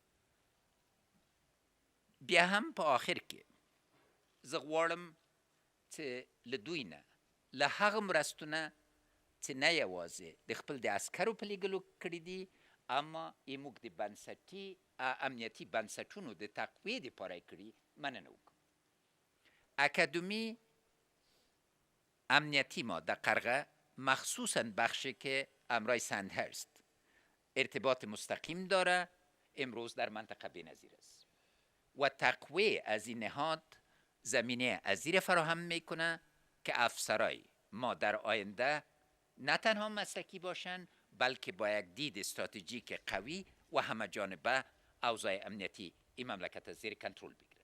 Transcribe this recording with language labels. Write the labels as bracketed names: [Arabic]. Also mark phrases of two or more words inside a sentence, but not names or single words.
[Pashto] بیا هم په آخر کې زه غواړم چې له دوی نه له هغه مرستو نه چې نه یوازې د خپل د عسکرو په لیږلو کړي دي، اما موږ د بنسټي امنیتي بنسټونو د تقویې دپاره یې کړي، مننه وکړو. [Persian] اکادمی امنیتی ما در قرغه مخصوصا بخشی که امرای سندهرست ارتباط مستقیم داره امروز در منطقه بی‌نظیر است و تقویه از این نهاد زمینه عظیم فراهم میکنه که افسرای ما در آینده نه تنها مسلکی باشند بلکه با یک دید استراتژیک قوی و همه جانبه اوضاع امنیتی این مملکت از زیر کنترل بگیرن.